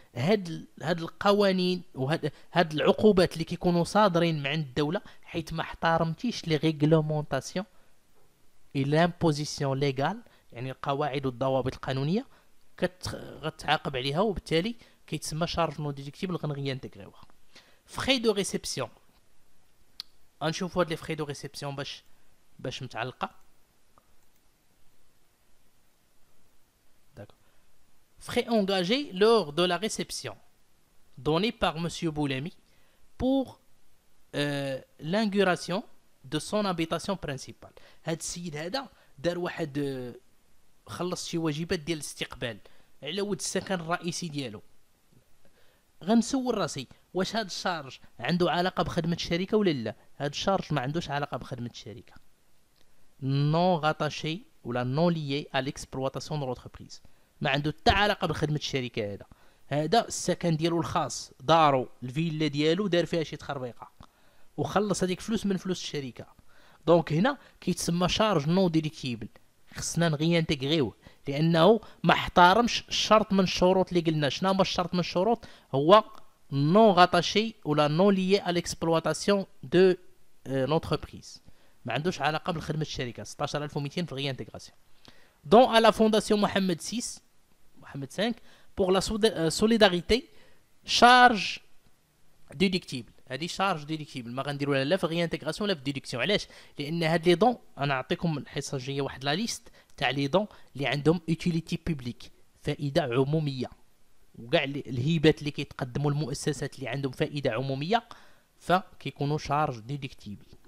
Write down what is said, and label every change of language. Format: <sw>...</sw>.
<ar>هاد القوانين هاد العقوبات اللي كيكونوا صادرين مع الدوله حيت ما احترمتيش</ar> <fr>لي ريغلومونطاسيون اي لامبوزيسيون ليغال،</fr> <ar>يعني القواعد والضوابط القانونيه غتعاقب عليها، وبالتالي كيتسمى شارج نون ديدكتيبل غنغيانتيغريوها.</ar> <fr>فخي دو ريسبسيون،</fr> <ar>غنشوفوا هاد لي فخي دو ريسبسيون باش متعلقه.</ar> <fr>D'accord. Frais engagés lors de la réception donnée par Monsieur Boulami pour l'inauguration de son habitation principale.</fr> <ar>هاد السيد هذا دار واحد خلص شي واجبات ديال الاستقبال على ود السكن الرئيسي ديالو. غنسول راسي واش هاد الشارج عنده علاقه بخدمه الشركه ولا لا؟ هاد الشارج ما عندوش علاقه بخدمه الشركه،</ar> <fr>نون غاتاشي</fr> <ar>ولا</ar> <fr>نون ليي على ليكسبلواتاسيون دو لونتربريز،</fr> <ar>ما عنده حتى علاقه بخدمه الشركه. هذا السكن ديالو الخاص، دارو الفيلا ديالو دار فيها شي تخربيقه وخلص هذيك فلوس من فلوس الشركه. دونك هنا كيتسمى شارج نون ديليكتيبل، خصنا نغيانتيغريوه لانه ما احترمش شرط من الشروط اللي قلنا. شنو هما الشرط من الشروط؟ هو</ar> <fr>نون غاتاشي</fr> <ar>ولا</ar> <fr>نون ليي على ليكسبلواتاسيون دو لونتربريز،</fr> <ar>ما عندوش علاقه بالخدمه الشركه. 16200 في غيانتيغراسيون.</ar> <fr>دون à la fondation Mohamed 5 pour la solidarité charge ديديكتيبل.</fr> <ar>هذه شارج ديديكتيبل، ما غنديروا لا في غيانتيغراسيون لا في ديدكسيون. علاش؟ لان هاد لي دون انا نعطيكم الحصه الجايه واحد</ar> <fr>لا ليست تاع لي دون</fr> <ar>اللي عندهم</ar> <fr>يوتيليتي بوبليك،</fr> <ar>فائده عموميه، وكاع الهبات اللي كيتقدموا المؤسسات اللي عندهم فائده عموميه فكيكونوا شارج ديديكتيبل.</ar>